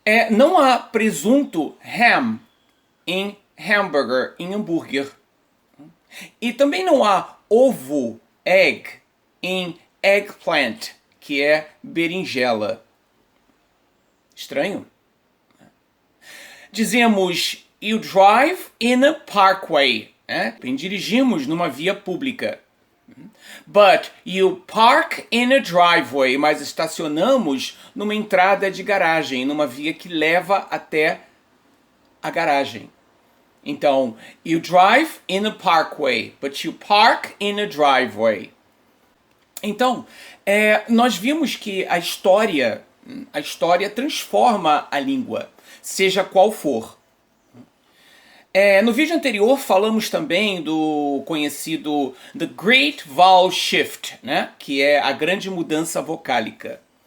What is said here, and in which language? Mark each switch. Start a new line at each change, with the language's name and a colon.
Portuguese: Não há presunto, ham, em hamburger, em hambúrguer. E também não há ovo, egg, em eggplant, que é berinjela. Estranho? Dizemos
English: you drive in a parkway.
Portuguese: Dirigimos numa via pública.
English: But you park in a driveway.
Portuguese: Mas estacionamos numa entrada de garagem, numa via que leva até a garagem. Então,
English: you drive in a parkway, but you park in a driveway.
Portuguese: Então, nós vimos que a história transforma a língua, seja qual for. No vídeo anterior falamos também do conhecido The Great Vowel Shift, que é a grande mudança vocálica.